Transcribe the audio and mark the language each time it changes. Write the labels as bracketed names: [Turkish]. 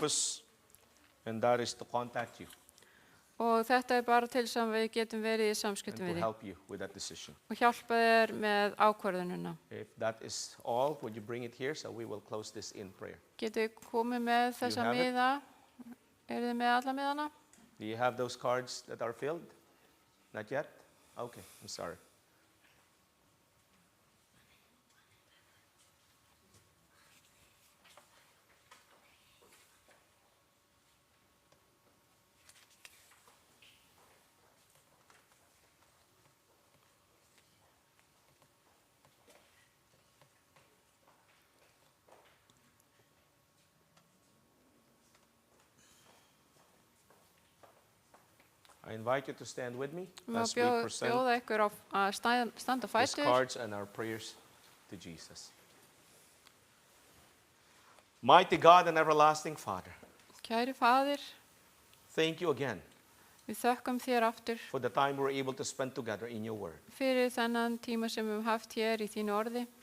[English] purpose, and that is to contact you [Icelandic] Og þetta er bara til sem við getum verið í [English] and [Icelandic] samskiptum [English] to [Icelandic] við þig. [English] help you with that decision. [Icelandic] Og hjálpa þér með ákvörðununa. [English] If that is all, would you bring it here so we will close this in prayer? [Icelandic] Getur þið komið með þessa [English] have it? [Icelandic] miða? Eru þið með alla miðana? [English] Do you have those cards that are filled? Not yet? Okay, I'm sorry. I invite you to stand with me [Icelandic] Má [English] as we present [Icelandic] bjóða ykkur að standa á [English] these [Icelandic] fætur. [English] cards and our prayers to Jesus. Mighty God and everlasting Father, [Icelandic] Kæri faðir, [English] thank you again [Icelandic] Við þökkum þér aftur [English] for the time we're able to spend together in your word. [Icelandic] fyrir þennan tíma sem við höfum haft hér í þínu orði.